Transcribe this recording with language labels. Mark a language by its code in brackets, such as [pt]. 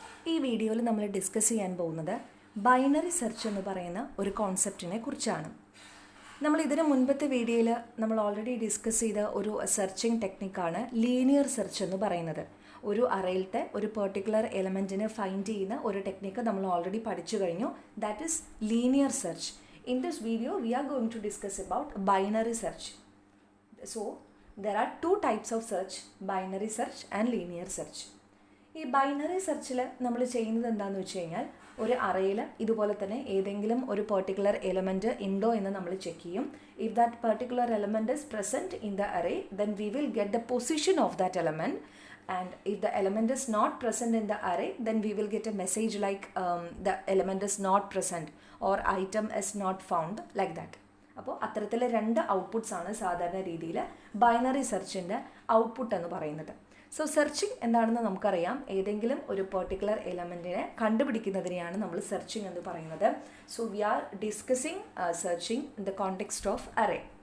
[ml] ഈ വീഡിയോയിൽ നമ്മൾ ഡിസ്കസ് ചെയ്യാൻ പോകുന്നത് ബൈനറി സെർച്ച് എന്ന് പറയുന്ന ഒരു കോൺസെപ്റ്റിനെ കുറിച്ചാണ്. നമ്മൾ ഇതിന് മുൻപത്തെ വീഡിയോയിൽ നമ്മൾ ഓൾറെഡി ഡിസ്കസ് ചെയ്ത ഒരു സെർച്ചിങ് ടെക്നിക്കാണ് ലീനിയർ സെർച്ച് എന്ന് പറയുന്നത്. ഒരു അറയിലത്തെ ഒരു പെർട്ടിക്കുലർ എലമെൻറ്റിനെ ഫൈൻഡ് ചെയ്യുന്ന ഒരു ടെക്നിക്ക് നമ്മൾ ഓൾറെഡി പഠിച്ചു കഴിഞ്ഞു. [en] That is linear search. In this video, we are going to discuss about binary search. So, there are two types of search, binary search and linear search. [ml] ഈ binary സെർച്ചിൽ നമ്മൾ ചെയ്യുന്നത് എന്താണെന്ന് വെച്ച് കഴിഞ്ഞാൽ ഒരു അറയിൽ ഇതുപോലെ തന്നെ ഏതെങ്കിലും ഒരു പെർട്ടിക്കുലർ എലമെൻറ്റ് ഉണ്ടോ എന്ന് നമ്മൾ ചെക്ക് ചെയ്യും. [en] If that particular element is present in the array then we will get the position of that element. And if the element is not present in the array, then we will get a message like the element is not present or item is not found, like that. [ml] അപ്പോൾ അത്തരത്തിൽ രണ്ട് outputs ആണ് സാധാരണ രീതിയിൽ binary സെർച്ചിൻ്റെ output എന്ന് പറയുന്നത്. So searching എന്താണെന്ന് നമുക്കറിയാം. ഏതെങ്കിലും ഒരു പെർട്ടിക്കുലർ എലമെൻറ്റിനെ കണ്ടുപിടിക്കുന്നതിനെയാണ് നമ്മൾ സെർച്ചിങ് എന്ന് പറയുന്നത്. [en] So we are discussing searching in the context of array.